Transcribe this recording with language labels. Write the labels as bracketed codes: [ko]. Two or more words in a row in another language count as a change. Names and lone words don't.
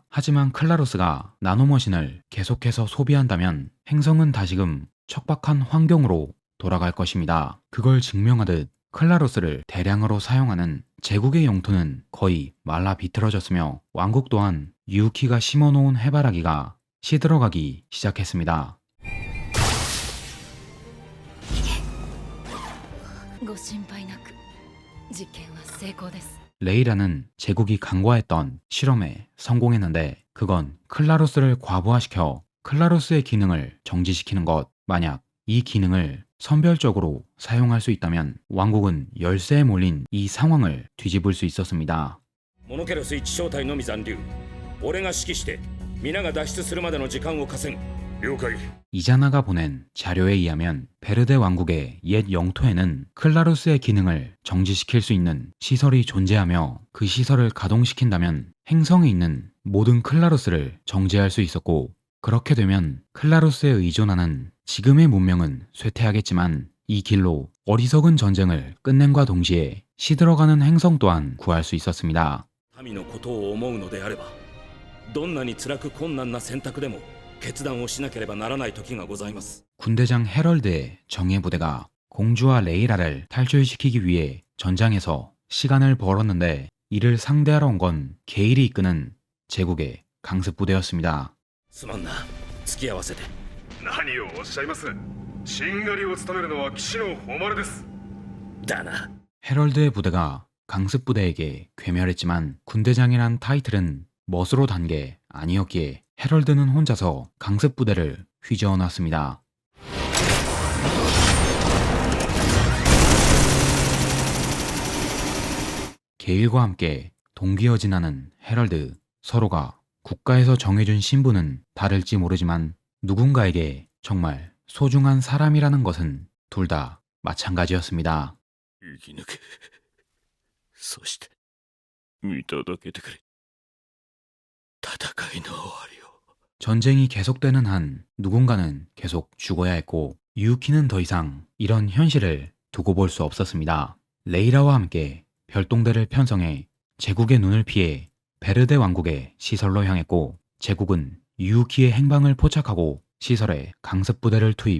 [ko] 하지만 클라루스가 나노머신을 계속해서 소비한다면 행성은 다시금 척박한 환경으로 돌아갈 것입니다. 그걸 증명하듯 클라루스를 대량으로 사용하는 제국의 영토는 거의 말라 비틀어졌으며 왕국 또한 유우키가 심어놓은 해바라기가 시들어가기 시작했습니다. [ja] ご心配なく実験は成功です。 [ko] 레이라는 제국이 간과했던 실험에 성공했는데, 그건 클라루스를 과부하시켜 클라루스의 기능을 정지시키는 것. 만약 이 기능을 선별적으로 사용할 수 있다면 왕국은 열세에 몰린 이 상황을 뒤집을 수 있었습니다. [ja] モノケロス1小隊のみ残留。俺が指揮して皆が脱出するまでの時間を稼ぐ。了解。 [ko] 이자나가 보낸 자료에 의하면 베르데 왕국의 옛 영토에는 클라루스의 기능을 정지시킬 수 있는 시설이 존재하며, 그 시설을 가동시킨다면 행성에 있는 모든 클라루스를 정지할 수 있었고, 그렇게 되면 클라루스에 의존하는 지금의 문명은 쇠퇴하겠지만 이 길로 어리석은 전쟁을 끝냄과 동시에 시들어가는 행성 또한 구할 수 있었습니다. [ja] 民のことを思うのであれば、どんなに辛く困難な選択でも決断をしなければならない時がございます。 [ko] 군대장 헤럴드의 정예부대가 공주와 레이라를 탈출시키기 위해 전장에서 시간을 벌었는데, 이를 상대하러 온 건 게일이 이끄는 제국의 강습부대였습니다. [ja] すまんな、付き合わせて。何をおっしゃいます。しんがりを務めるのは騎士の誉れです。だな。 [ko] 헤럴드의 부대가 강습부대에게 괴멸했지만 군대장이란 타이틀은 멋으로 단 게 아니었기에 헤럴드는 혼자서 강습부대를 휘저어 놨습니다. 게일과 함께 동기어진하는 헤럴드. 서로가 국가에서 정해준 신분은 다를지 모르지만 누군가에게 정말 소중한 사람이라는 것은 둘 다 마찬가지였습니다. [ja] 生き抜けそして見届けてくれ戦いの終わりを [ko] 전쟁이 계속되는 한 누군가는 계속 죽어야 했고 유키는 더 이상 이런 현실을 두고 볼 수 없었습니다. 레이라와 함께 별동대를 편성해 제국의 눈을 피해 베르데 왕국의 시설로 향했고 제국은 유키의 행방을 포착하고 시설에 강습부대를 투입.